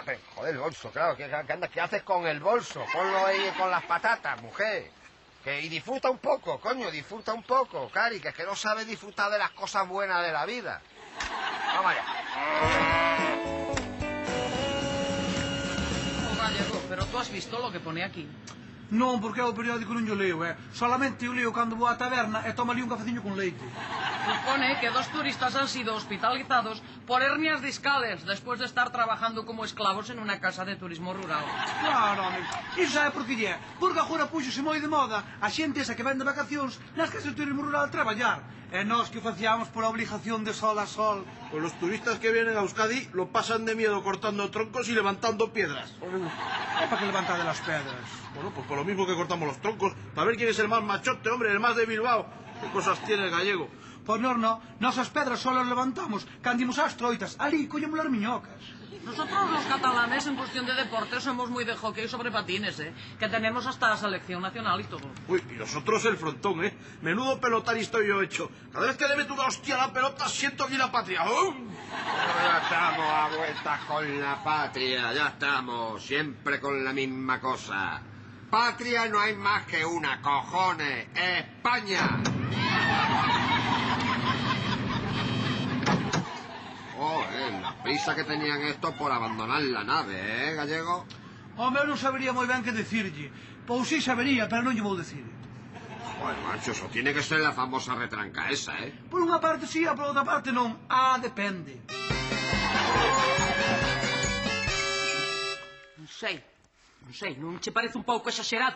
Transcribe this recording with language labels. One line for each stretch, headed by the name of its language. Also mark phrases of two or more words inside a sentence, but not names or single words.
Spanish: Pero, joder, el bolso, claro, ¿qué haces con el bolso? Ponlo ahí con las patatas, mujer. Y disfruta un poco, coño, Cari, que no sabes disfrutar de las cosas buenas de la vida. Vamos allá. Gallego, pero tú has visto lo que pone aquí.
Galician: Non, porque o periódico non yo leo, Solamente eu leo cando vou á taberna e tomo ali un cafeciño con leite.
Spanish: Supone que 2 turistas han sido hospitalizados por hernias discales después de estar trabajando como esclavos en una casa de turismo rural.
Galician: Claro, home. Iso sabe por que lle? Porque agora puxose moi de moda a xente esa que ven de vacacións nas casas de turismo rural a traballar. E nós que o facíamos por obligación de sol a sol.
Spanish: Pues los turistas que vienen a Euskadi lo pasan de miedo cortando troncos y levantando piedras. ¿Para qué levantar de las piedras? Bueno, pues por lo mismo que cortamos los troncos, para ver quién es el más machote, hombre, el más de Bilbao. ¿Qué cosas tiene el gallego?
Galician: Pois non, nosas pedras só las levantamos cando imos ás troitas, ali collemos as miñocas.
Spanish: Nosotros los catalanes en cuestión de deporte somos muy de hockey sobre patines, que tenemos hasta la selección nacional y todo. Uy, y nosotros el frontón, menudo pelotari estoy yo hecho. Cada vez que le meto una hostia a la pelota siento aquí la patria. Ya estamos a vueltas con la patria, ya estamos, siempre con la misma cosa. Patria no hay más que una, cojones, España. La prisa que tenían estos por abandonar la nave, gallego?
Galician: Home, eu non sabería moi ben que decirlle. Pois sí sabería, pero non lle vou decir.
Spanish: Joder, macho, eso tiene que ser la famosa retranca esa,
Galician: Por unha parte sí, por outra parte non. Depende. Non sei, non che parece un pouco exagerado?